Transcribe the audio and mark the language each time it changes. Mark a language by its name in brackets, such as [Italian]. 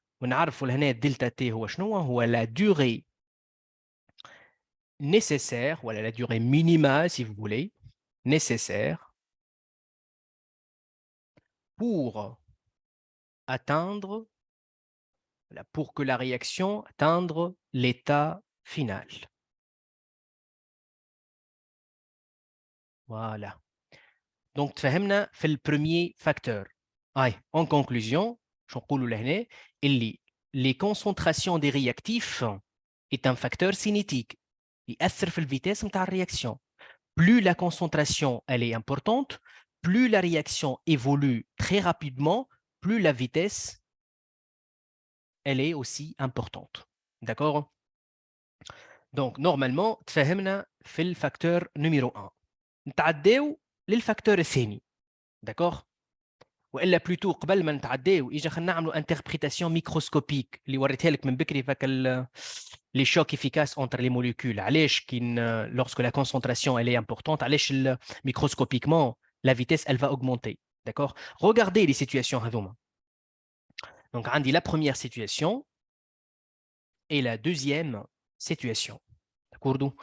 [Arabic] ونعرفوا لهنا [French] delta T [Arabic] هو شنو هو [French] la durée nécessaire, voilà la durée minimale si vous voulez, nécessaire pour atteindre, voilà, pour que la réaction atteindre l'état final. Voilà. [Arabic] Donc, تفهمنا في البريمير facteur. [French] En conclusion, [Arabic] شنقولوا لهنا اللي [French] les concentrations des réactifs est un facteur cinétique. [Arabic] يأثر في الفيتاس نتاع الرياكسيون. [French] Plus la concentration elle est importante, plus la réaction évolue très rapidement, plus la vitesse elle est aussi importante. D'accord? Donc, normalement, [Arabic] تفهمنا في الفacteur numéro 1. نتعداو للفacteur الثاني. [French] D'accord? [Arabic] والا بلوتو قبل ما نتعداو اجا خلينا نعملوا انتربريتاسيون ميكروسكوبيك اللي وريتها لك من بكري فك لي شوك [French] efficaces entre les molécules [Arabic] علاش كي [French] lorsque la concentration elle est importante علاش microscopiquement la vitesse elle va augmenter d'accord regardez les situations [Arabic] هذوما [French] donc عندي la première situation et la deuxième situation d'accord